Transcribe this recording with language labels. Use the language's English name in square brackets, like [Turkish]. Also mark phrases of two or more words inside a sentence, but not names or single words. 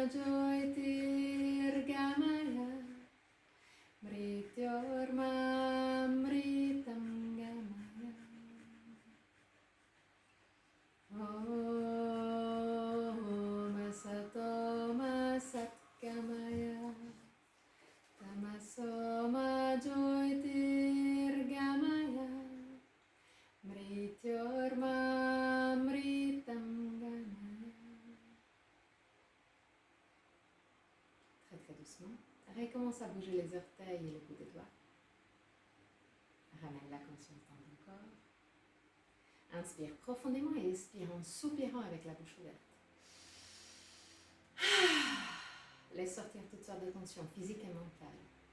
[Sanskrit] Jyotirgamaya Mrityorma Mritam Gamaya Masatoma Satgamaya Tamasoma Jyotirgamaya Mrityorma Mritam Gamaya. [French] Très très doucement. Recommence à bouger les orteils et le bout des doigts. Ramène la conscience dans ton corps. Inspire profondément et expire en soupirant avec la bouche ouverte. Laisse sortir toutes sortes de tensions physiques et mentales.